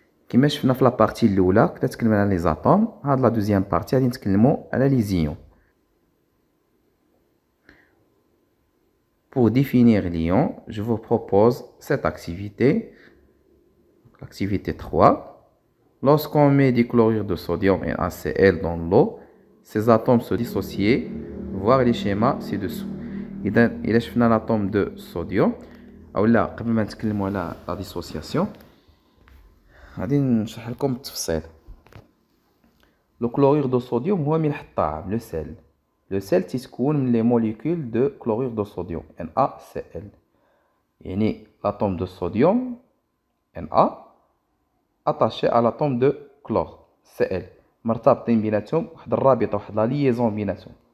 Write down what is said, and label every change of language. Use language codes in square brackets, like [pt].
[ar] كما شفنا في لابارتي الاولى كنا تكلمنا على لي زاتوم. هاد لا دوزيام بارتي غادي نتكلموا على لي زيون. [fr] Pour définir l'ion, je vous propose cette activité, l'activité 3. Lorsqu'on met du chlorure de sodium et NaCl dans l'eau, ces atomes se dissocient, voir les schémas ci-dessous. [ar] إذا شفنا [fr] l'atome de sodium [ar] أو لا قبل ما نتكلموا على la dissociation غادي نشرح لكم بالتفصيل. [fr] Le chlorure de sodium [ar] هو ملح الطعام, [fr] le sel. Le sel [ar] تتكون من [fr] les molécules de chlorure de sodium NaCl. [ar] يعني l'atome de sodium Na attaché à l'atome de chlore Cl مرتبطين بيناتهم واحد الرابطه واحد لا ليزون بيناتهم.